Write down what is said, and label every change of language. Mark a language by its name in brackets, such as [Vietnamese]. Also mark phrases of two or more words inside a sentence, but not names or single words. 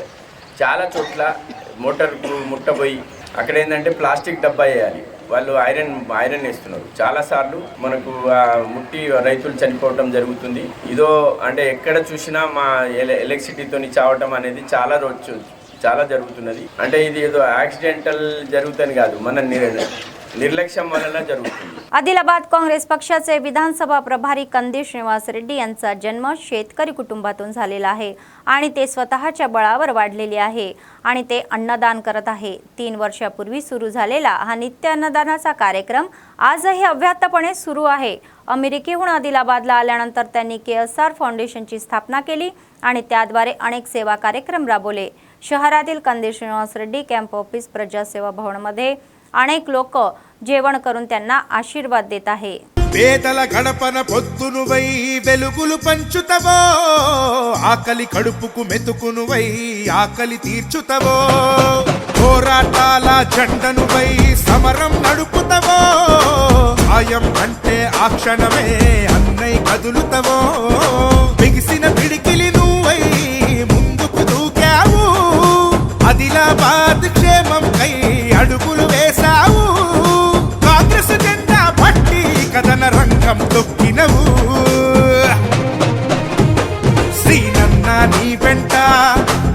[Telugu] చాలా చోట్ల మోటార్కు ముట్టబోయి అక్కడ ఏంటంటే ప్లాస్టిక్ డబ్బా వేయాలి, వాళ్ళు ఐరన్ వేస్తున్నారు। చాలాసార్లు మనకు ముట్టి రైతులు చనిపోవటం జరుగుతుంది। ఇదో అంటే ఎక్కడ చూసినా మా ఎలక్ట్రిసిటీతో చావటం అనేది చాలా జరుగుతున్నది। అంటే ఇది ఏదో యాక్సిడెంటల్ జరుగుతుంది కాదు, మన నిర్లక్ష్య వల్లనా जరుగుతుంది। [Marathi] आदिलाबाद काँग्रेस पक्षाचे विधानसभा प्रभारी कंदी श्रीनिवास रेड्डी यांचा जन्म शेतकरी कुटुंबातून झालेला आहे आणि ते स्वतःच्या बळावर वाढलेले आहे आणि ते अन्नदान करत आहे। 3 वर्षापूर्वी सुरू झालेला हा नित्य अन्नदानाचा कार्यक्रम आजही अव्याहतपणे सुरू आहे। अमेरिकेहून आदिलाबादला आल्यानंतर त्यांनी केएसआर फाउंडेशनची स्थापना केली आणि त्याद्वारे अनेक सेवा कार्यक्रम राबवले। शहरातील कंदी श्रीनिवास रेड्डी [English] camp office [Marathi] प्रजासेवा भवनमध्ये अनेक लोक जेवण करून त्यांना आशीर्वाद देत आहे। [Telugu] పేదల గడపన పొద్దునువై వెలుగులు పంచుతవో, ఆకలి కడుపుకు మెతుకునువై ఆకలి తీర్చుతవో, పోరాటాల జెండనువై సమరం నడుపుతవో, సాయం అంటే ఆ క్షణమే అన్నై కదులుతవో, బిగిసిన పిడికిలి నువ్వై ముందుకు దూకావు, ఆదిలాబాద్ క్షేమం కై అడుగులు వేశావు, కాంగ్రెస్ జెండా పట్టి కథన రంగం తొక్కినవు, శ్రీనన్న నీ వెంట